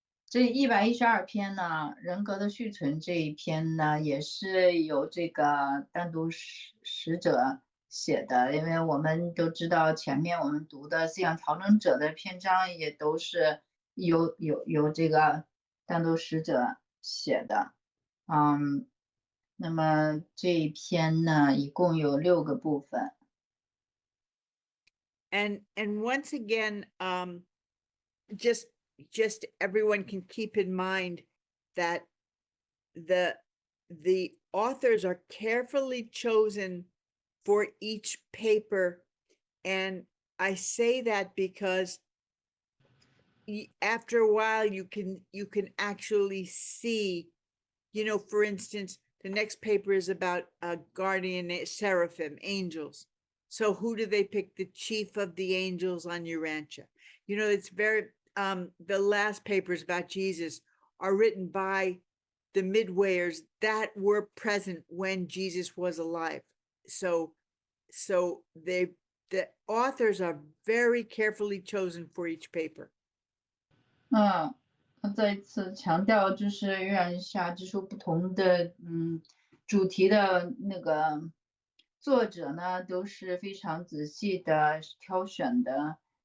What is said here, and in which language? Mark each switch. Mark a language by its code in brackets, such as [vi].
[zh] 这112篇呢，人格的续存这一篇呢，也是由这个单独使者写的，因为我们都知道前面我们读的思想调整者的篇章也都是由这个单独使者写的。那么这一篇呢，一共有6个部分。 [en] And once again, just everyone can keep in mind that the authors are carefully chosen for each paper, and I say that because after a while you can actually see, for instance, the next paper is about guardian seraphim, angels. So who do they pick? The chief of the angels on Urantia. It's very the last papers about Jesus are written by the midwayers that were present when Jesus was alive. So the authors are very carefully chosen for each paper. [zh] 再一次强调，就是阅览下之书不同的主题的那个作者呢，都是非常仔细的挑选的。